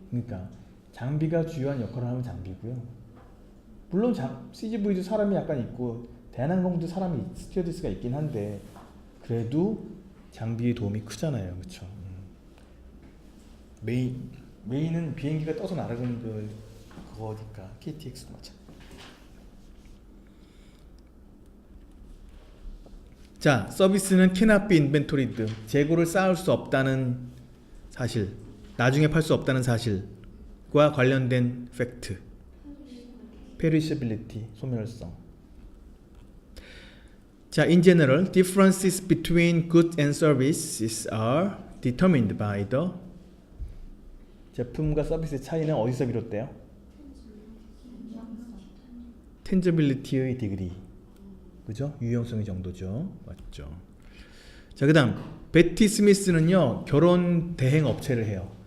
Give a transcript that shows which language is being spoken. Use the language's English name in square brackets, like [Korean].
[Korean] 그러니까 장비가 주요한 역할을 하는 장비고요. 물론 CGV도 사람이 약간 있고 대한항공도 사람이 스튜어디스가 있긴 한데 그래도 장비의 도움이 크잖아요, 그렇죠? 메인은 비행기가 떠서 날아가는 그거니까 KTX도 맞아. 자, 서비스는 [English] cannot be inventoried. [Korean] 재고를 쌓을 수 없다는 사실, 나중에 팔 수 없다는 사실과 관련된 팩트. perishability, 소멸성. [English] 자, in general, differences between goods and services are determined by the [Korean] 제품과 서비스의 차이는 어디서 비롯돼요? tangibility의 디그리. 그죠? 유용성의 정도죠. 맞죠? 자, 그다음 베티 스미스는요, 결혼 대행 업체를 해요.